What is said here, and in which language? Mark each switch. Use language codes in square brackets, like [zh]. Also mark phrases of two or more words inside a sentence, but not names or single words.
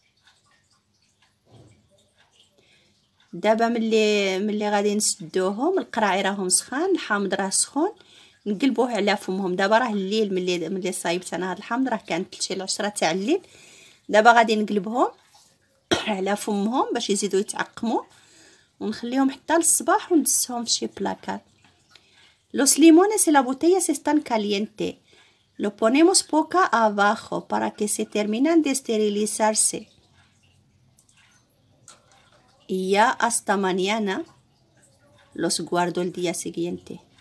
[ar] دابا ملي غادي نسدوهم، القراعي راهم سخان، الحامض راه سخون، نقلبوه على فمهم. دابا راه الليل، ملي صايبت انا هذا الحامض راه كانت شي 10 تاع الليل. دابا غادي نقلبهم على فمهم باش يزيدوا يتعقموا، ونخليهم حتى للصباح وندسهم في شي بلاكار. [es] Los limones en la botella se están calientes. Lo ponemos boca abajo para que se terminan de esterilizarse. Y ya hasta mañana los guardo el día siguiente.